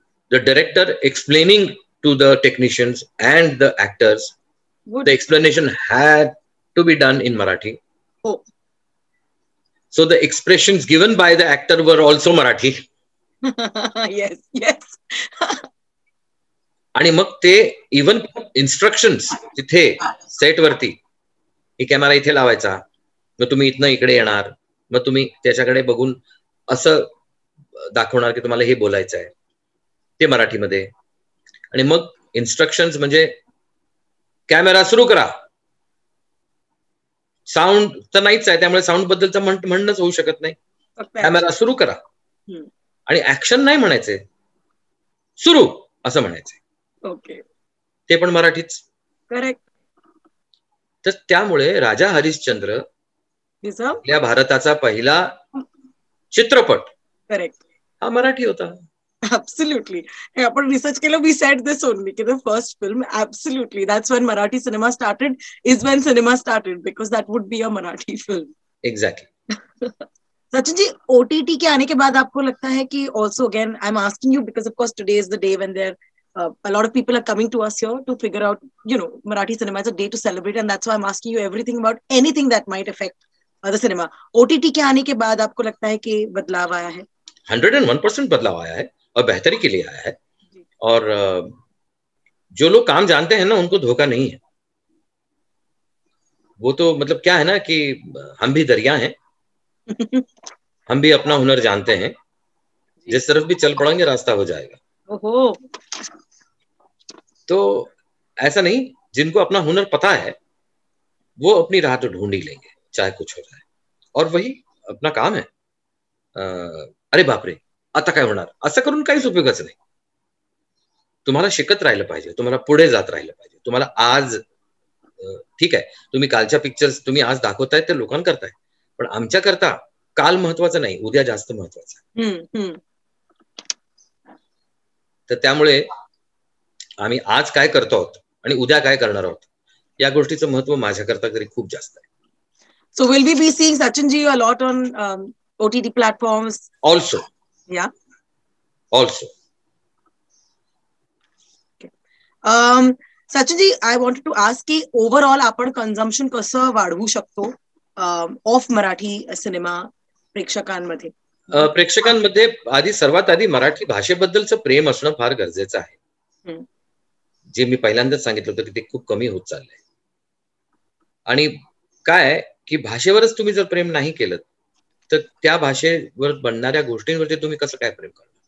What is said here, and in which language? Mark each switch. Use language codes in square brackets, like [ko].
[en] The director explaining to the technicians and the actors, the explanation had to be done in Marathi. Oh. So the expressions given by the actor were also Marathi. Yes. [mr] आणि मग ते even instructions तिथे set वरती, ही camera इथे लावायचा, मग तुम्ही इथनं इकडे येणार, मग तुम्ही त्याच्याकडे बघून असं दाखवणार की तुम्हाला हे बोलायचं आहे, ते मराठीमध्ये. आणि मग इन्स्ट्रक्शन्स म्हणजे कॅमेरा सुरू करा. साऊंड तर नाहीच आहे, त्यामुळे साऊंड बद्दलचं म्हणणंच होऊ शकत नाही. कॅमेरा सुरू करा आणि ऍक्शन नाही म्हणायचे, सुरू असं म्हणायचे. [en] Okay. [mr] ते पण मराठीच. [en] Correct. [mr] तर त्यामुळे राजा हरिश्चंद्र आपल्या भारताचा पहिला चित्रपट [en] correct [mr] हा मराठी होता. [en] Absolutely. [mr] आपण रिसर्च केलं, [en] we said this only, the first film, absolutely, that's when Marathi cinema started, is when cinema started, because that would be a Marathi film. Exactly. [hi] Sachin ji, OTT के आने के बाद आपको लगता है कि [en] also again I'm asking you because of course today is the day when there a lot of people are coming to us here to figure out, you know, Marathi cinema is a day to celebrate, and that's why I'm asking you everything about anything that might affect the cinema. [hi] OTT के आने के बाद आपको लगता है कि बदलाव आया है? 101% बदलाव आया है और बेहतरी के लिए आया है. और जो लोग काम जानते हैं ना, उनको धोखा नहीं है. वो तो मतलब क्या है ना कि हम भी दरिया हैं, हम भी अपना हुनर जानते हैं, जिस तरफ भी चल पड़ेंगे रास्ता हो जाएगा. ओहो. तो ऐसा नहीं, जिनको अपना हुनर पता है वो अपनी राह तो ढूंढ ही लेंगे, चाहे कुछ हो जाए. और वही अपना काम है. [mr] अरे बापरे, आता काय होणार, असं करून काहीच उपयोगाचं नाही. तुम्हाला शिकत राहिलं पाहिजे, तुम्हाला पुढे जात राहिलं पाहिजे. तुम्हाला आज ठीक आहे, तुम्ही कालच्या पिक्चर्स तुम्ही आज दाखवताय ते लोकांकरताय, पण आमच्या करता काल महत्वाचं नाही, उद्या जास्त महत्वाचं. तर त्यामुळे आम्ही आज काय करतो आहोत आणि उद्या काय करणार आहोत या गोष्टीचं महत्व माझ्याकरता तरी खूप जास्त आहे. [en] So will we be seeing Sachin ji a lot on OTT platforms? Also. Yeah. Also. Okay. Sachin ji, I wanted to ask की overall [mr] आपण consumption कसं वाढवू शकतो ऑफ मराठी सिनेमा प्रेक्षकांमध्ये? प्रेक्षकांमध्ये सर्वात आधी मराठी भाषेबद्दलचं प्रेम असणं फार गरजेचं आहे. जे मी पहिल्यांदाच सांगितलं होतं की ते खूप कमी होत चाललंय. आणि काय की भाषेवरच तुम्ही जर प्रेम नाही केलं तर त्या भाषेवर बनणाऱ्या गोष्टींवरती तुम्ही कसं काय प्रेम करणार?